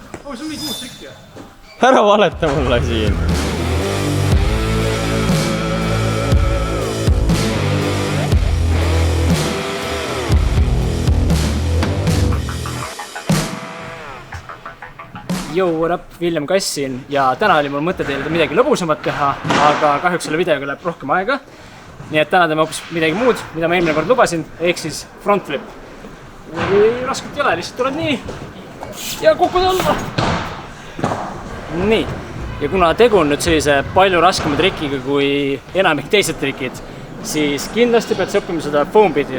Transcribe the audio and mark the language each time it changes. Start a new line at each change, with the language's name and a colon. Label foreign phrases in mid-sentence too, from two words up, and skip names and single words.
Estonian: sul mingi muud trikki või? Ära valeta mulle siin.
English: Yo, what up,
Estonian: William Kass siin ja täna oli mul mõte teile midagi lõbusamat teha, aga kahjuks selle videoga läheb rohkem aega. Nii et täna teeme hoopis midagi muud, mida ma eelmine kord lubasin, ehk siis
English: front flip.
Estonian: Raskelt ei ole, lihtsalt tuled nii ja kukud alla. Nii, ja kuna tegu on nüüd sellise palju raskema trikiga kui enamik teised trikid, siis kindlasti pead sa õppima seda
English: foam beat'ist.